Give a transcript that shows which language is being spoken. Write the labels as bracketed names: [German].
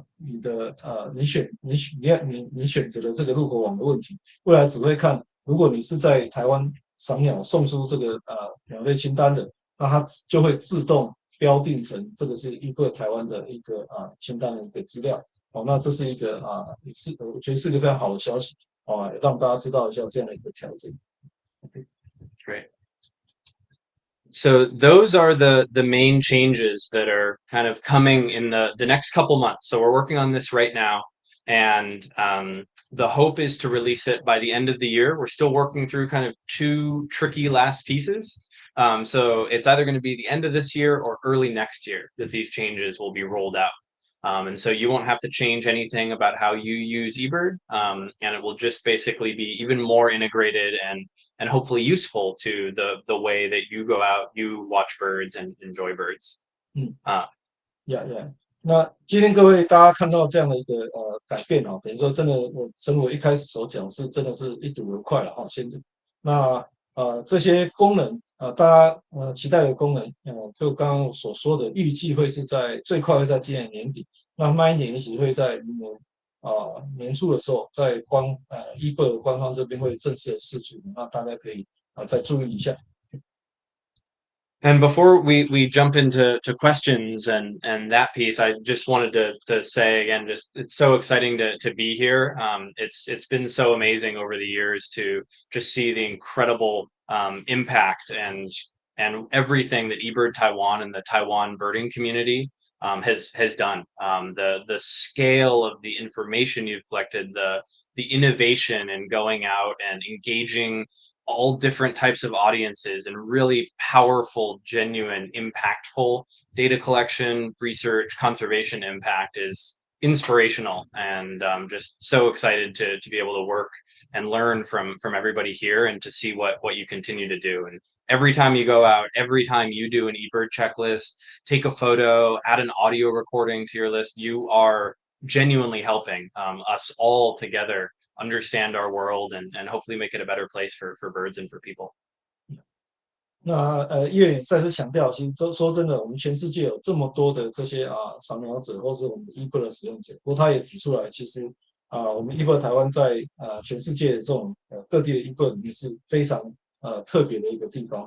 [Chinese] 你的你选择的这个入口网的问题，未来只会看如果你是在台湾赏鸟送出这个鸟类清单的，那它就会自动标定成这个是eBird台湾的一个清单的一个资料那这是一个也是我觉得是一个非常好的消息让大家知道一下这样的一个调整。 [English] Great. So those are the main changes that are kind of coming in the next couple months. So we're working on this right now, and the hope is to release it by the end of the year. We're still working through kind of two tricky last pieces. So it's either going to be the end of this year or early next year that these changes will be rolled out. And so you won't have to change anything about how you use eBird, and it will just basically be even more integrated and hopefully useful to the way that you go out, you watch birds and enjoy birds. Yeah. [Chinese] 那今天各位大家看到这样的一个改变等于说真的我正如我一开始所讲是真的是一睹为快了现在那这些功能大家期待的功能，就刚刚所说的，预计会是最快会在今年年底，那慢一点也许会在明年年初的时候，在eBird 官方这边会正式的释出，那大家可以再注意一下。 [English] And before we jump into questions and that piece, I just wanted to say again, just it's so exciting to be here. It's been so amazing over the years to just see the incredible impact and everything that eBird Taiwan and the Taiwan birding community has done. The scale of the information you've collected, the innovation in going out and engaging all different types of audiences and really powerful, genuine, impactful data collection, research, conservation impact is inspirational, and just so excited to be able to work and learn from everybody here and to see what you continue to do. And every time you go out, every time you do an eBird checklist, take a photo, add an audio recording to your list, you are genuinely helping us all together understand our world and hopefully make it a better place for birds and for people. [Chinese] 那Ian 也再次强调，其实说真的，我们全世界有这么多的这些扫描者，或是我们的 eBird 的使用者，不过他也指出来，其实我们 eBird 台湾在全世界的这种各地的 eBird 里面是非常特别的一个地方。